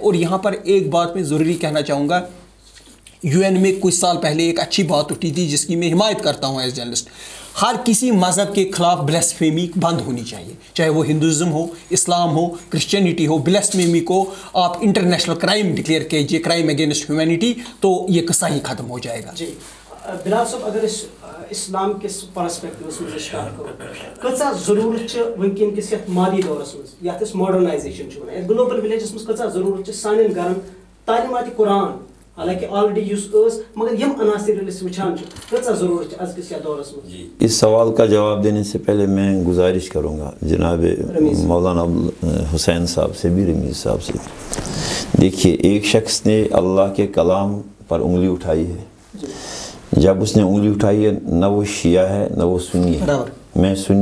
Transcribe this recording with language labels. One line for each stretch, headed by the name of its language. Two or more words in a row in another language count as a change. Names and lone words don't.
Urdu: اور یہاں پر ایک بات میں ضروری کہنا چاہوں گا, یو این میں کچھ سال پہلے ایک اچھی بات اٹھی تھی جس کی میں حمایت کرتا ہوں
English: as journalist.
Urdu: ہر کسی مذہب کے خلاف بلیسفیمی بند ہونی چاہیے, چاہے وہ ہندوازم ہو, اسلام ہو, کرسچینٹی ہو. بلیسفیمی کو آپ
English: international crime declare
Urdu: کیجیے,
English: crime against humanity,
Urdu: تو یہ قصہ ہی ختم ہو جائے گا.
Kashmiri: جی بلال صاحب, اگر اسلام کس پرسپیکٹوس مز اشار کرو, کتھا ضرورت ونکن کس یت مادی دورس مز یت اس ماڈرنائزیشن ونان
English: global villages
Kashmiri: مز کتھا ضرورت سانن گھرن تعلیمات قرآن, حالانکہ آلریڈی یس مگر یم عناصر وچھان کتھا ضرورت از کس دورس مز.
Urdu: اس سوال کا جواب دینے سے پہلے میں گزارش کروں گا جناب مولانا حسین صاحب سے بھی, رمیز صاحب سے. دیکھیے, ایک شخص نے اللہ کے کلام پر انگلی اٹھائی ہے. جب اس نے انگلی اٹھائی ہے, نہ وہ شیعہ ہے نہ وہ سنی ہے.